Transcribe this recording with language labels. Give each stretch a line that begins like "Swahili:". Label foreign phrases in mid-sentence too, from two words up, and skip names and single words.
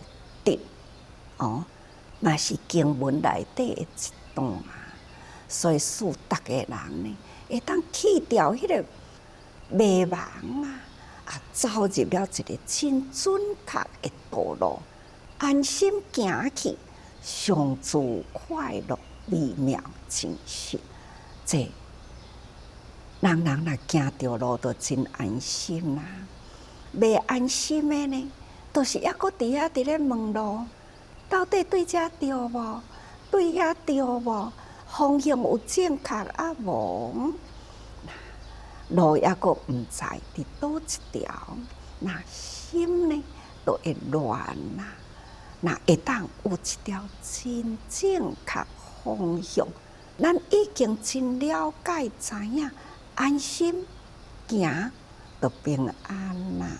Min Nan Chinese: 哦，那是经文内底的一段啊，所以使逐个人呢，会当去掉迄个迷茫啊，走入了一个真准确的道路，安心行去，上自快乐美妙真实。这人若行着路，就真安心啦。未安心的呢，都是抑搁伫遐伫咧问路。到底对遮对无？对遐对无？方向有正确啊无？路抑阁毋知伫倒一条，那心呢都会乱啦。那会当有一条真正确方向，咱已经真了解知影，安心行就平安啦。